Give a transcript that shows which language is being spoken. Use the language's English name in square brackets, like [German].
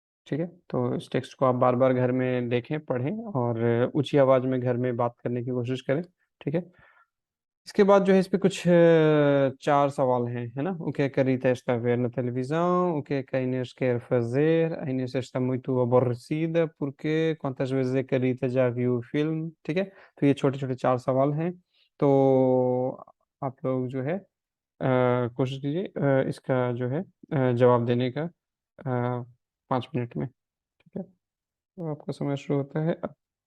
[Hindi] ठीक है, तो इस टेक्स्ट को आप बार बार घर में देखें, पढ़ें और ऊंची आवाज में घर में बात करने की कोशिश करें। ठीक है, इसके बाद जो है इस पे कुछ 4 सवाल हैं, है ना? [Portuguese] O que é que a Rita está a ver na televisão? O que é que a Inês quer fazer? A Inês está muito aborrecida porque quantas vezes é que a Rita já viu o filme? [Hindi] ठीक है, तो ये छोटे छोटे 4 सवाल हैं। तो आप लोग जो है कोशिश कीजिए इसका जो है जवाब देने का 5 मिनट में। ठीक है, तो आपका समय शुरू होता है अब।